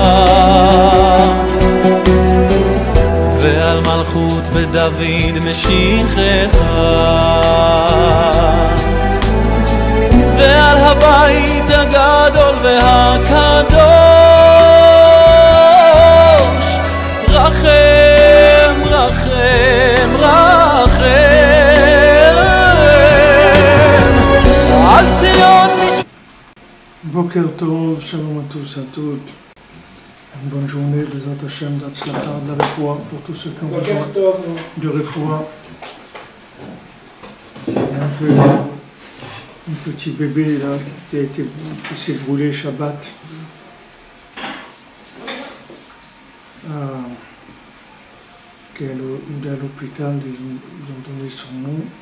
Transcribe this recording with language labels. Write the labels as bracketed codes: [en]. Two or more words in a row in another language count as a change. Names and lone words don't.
[he] ועל מלכות בדוד משיחך ועל הבית הגדול והקדוש רחם רחם רחם על ציון בוקר טוב, [fr] shalom à tous et à toutes. Une bonne journée, [he] בעזרת השם, [fr] d'Atzlacha, de la Refoua, pour tous ceux qui ont besoin de Refoua. Il y a un petit bébé là qui s'est brûlé Shabbat. Qui est à l'hôpital, ils ont donné son nom.